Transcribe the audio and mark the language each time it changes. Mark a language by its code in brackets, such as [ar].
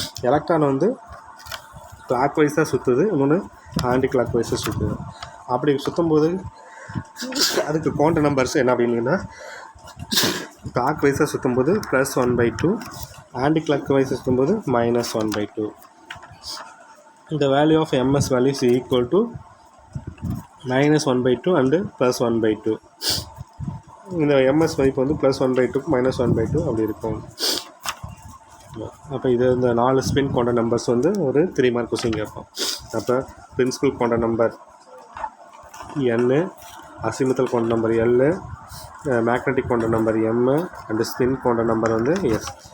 [ta] Electron வந்து clock வைஸாக சுற்றுது, இன்னொன்று ஆன்டி கிளாக் வைஸாக சுற்றுது. அப்படி சுற்றும்போது அதுக்கு குவாண்டம் நம்பர்ஸ் என்ன அப்படின்னா கிளாக் வைஸாக சுற்றும்போது +1/2, ஆன்டி கிளாக் வைஸாக சுற்றும்போது -1/2. [en] The value of ms value is equal to -1/2 and +1/2. [ta] இந்த ms மதிப்பு வந்து +1/2 -1/2 அப்படி இருக்கும். அப்போ இது இந்த 4 ஸ்பின் குவாண்டம் நம்பர்ஸ் வந்து ஒரு 3 மார்க் கொஸ்டின் கேட்போம். அப்போ principal quantum number n, azimuthal quantum number l, magnetic quantum number m and spin quantum number வந்து s.